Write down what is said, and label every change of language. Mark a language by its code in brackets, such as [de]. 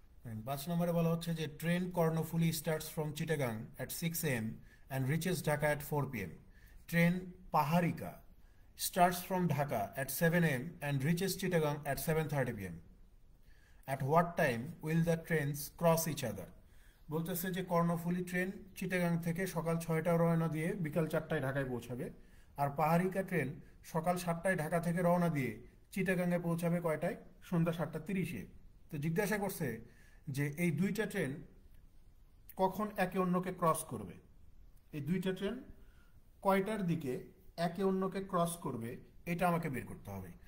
[en] And 5 [bn] নম্বরে বলা হচ্ছে যে [en] Train Karnaphuli starts from Chittagong at 6 AM and reaches Dhaka at 4 PM. Train Paharika starts from Dhaka at 7 AM and reaches Chittagong at 7:30 PM. At what time will the trains cross each other? [bn] বলতেছে যে Karnaphuli train Chittagong থেকে সকাল 6টায় রওনা দিয়ে বিকাল 4টায় ঢাকায় পৌঁছাবে, আর Paharika train সকাল 7টায় ঢাকা থেকে রওনা দিয়ে চিটাগাংয়ে পৌঁছাবে কয়টায়, সন্ধ্যা 7:30-এ। তো জিজ্ঞাসা করছে যে এই দুইটা ট্রেন কখন একে অন্যকে ক্রস করবে, এই দুইটা ট্রেন কয়টার দিকে একে অন্যকে ক্রস করবে এটা আমাকে বের করতে হবে।